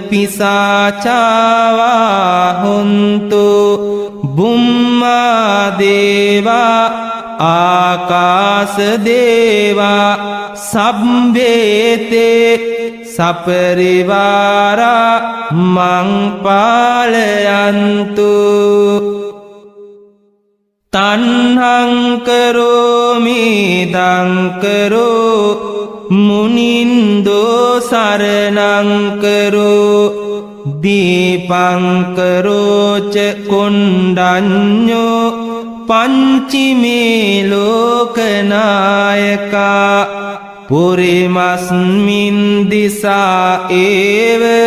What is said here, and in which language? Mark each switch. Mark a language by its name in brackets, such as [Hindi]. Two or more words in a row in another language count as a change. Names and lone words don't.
[Pali] පිසාචාවා හොන්තු බුම්මා දේවා ආකාස දේවා සබ්බේතේ සපරිවාරා මං පාලයන්තු තණ්හං කරෝමි දංකරෝ මුනින්දෝ සරණං කරෝ දීපං කරෝච කොණ්ඩඤ්ඤෝ පංචිමේ ලෝකනායකා පුරිමස්මින් දිසා ඒව